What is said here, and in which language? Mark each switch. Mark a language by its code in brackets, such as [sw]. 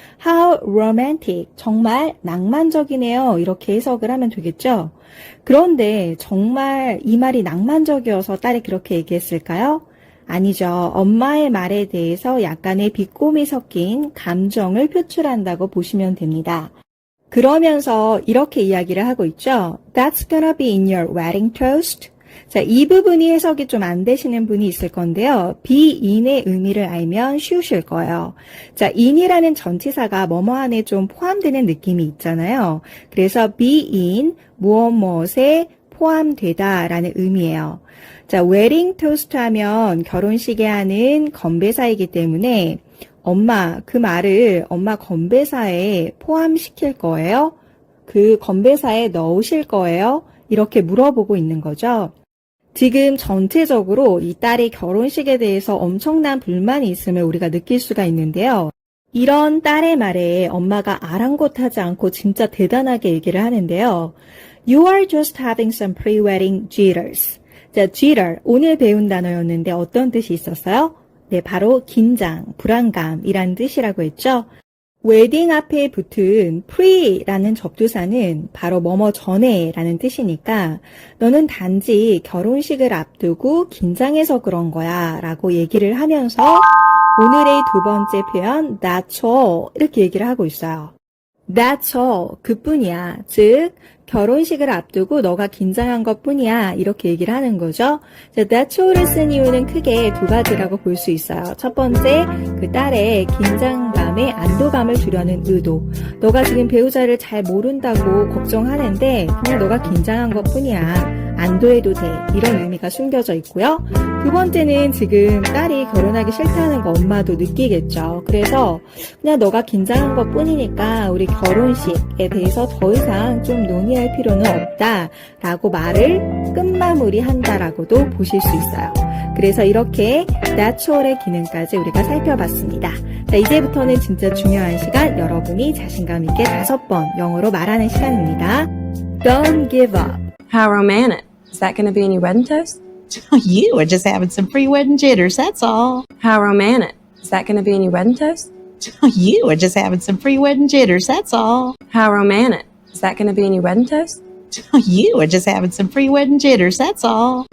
[en] How romantic, [ko] 정말 낭만적이네요 이렇게 해석을 하면 되겠죠. 그런데 정말 이 말이 낭만적이어서 딸이 그렇게 얘기했을까요? 아니죠. 엄마의 말에 대해서 약간의 비꼬미 섞인 감정을 표출한다고 보시면 됩니다. 그러면서 이렇게 이야기를 하고 있죠. [en] That's gonna be in your wedding toast. [ko] 자, 이 부분이 해석이 좀 안 되시는 분이 있을 건데요. be in의 의미를 알면 쉬우실 거예요. 자, in이라는 전치사가 뭐뭐 안에 좀 포함되는 느낌이 있잖아요. 그래서 be in, 무엇에 포함되다라는 의미예요. 자, 웨딩 토스트 하면 결혼식에 하는 건배사이기 때문에 엄마, 그 말을 엄마 건배사에 포함시킬 거예요? 그 건배사에 넣으실 거예요? 이렇게 물어보고 있는 거죠. 지금 전체적으로 이 딸이 결혼식에 대해서 엄청난 불만이 있음을 우리가 느낄 수가 있는데요. 이런 딸의 말에 엄마가 아랑곳하지 않고 진짜 대단하게 얘기를 하는데요. [en] You are just having some pre-wedding jitters. [ko] 자, jitter, 오늘 배운 단어였는데 어떤 뜻이 있었어요? 네, 바로 긴장, 불안감이란 뜻이라고 했죠. 웨딩 앞에 붙은 pre라는 접두사는 바로 뭐뭐 전에라는 뜻이니까 너는 단지 결혼식을 앞두고 긴장해서 그런 거야 라고 얘기를 하면서 오늘의 두 번째 표현 that's all 이렇게 얘기를 하고 있어요. [en] That's all, [ko] 그뿐이야. 즉 결혼식을 앞두고 너가 긴장한 것뿐이야 이렇게 얘기를 하는 거죠. 자, That's all을 쓴 이유는 크게 두 가지라고 볼 수 있어요. 첫 번째, 그 딸의 긴장감에 안도감을 주려는 의도. 너가 지금 배우자를 잘 모른다고 걱정하는데 그냥 너가 긴장한 것뿐이야. 안도해도 돼. 이런 의미가 숨겨져 있고요. 두 번째는 지금 딸이 결혼하기 싫다는 거 엄마도 느끼겠죠. 그래서 그냥 너가 긴장한 것뿐이니까 우리 결혼식에 대해서 더 이상 좀 논의할 필요는 없다라고 말을 끝마무리한다라고도 보실 수 있어요. 그래서 이렇게 that's all의 기능까지 우리가 살펴봤습니다. 자, 이제부터는 진짜 중요한 시간, 여러분이 자신감 있게 5번 영어로 말하는 시간입니다. [en] Don't give up. How romantic. Is that going to be any wedding toast? You were just having some pre-wedding jitters, that's all. How romantic. Is that going to be any wedding toast? You were just having some pre-wedding jitters, that's all. How romantic. Is that going to be any wedding toast? You were just having some pre-wedding jitters, that's all.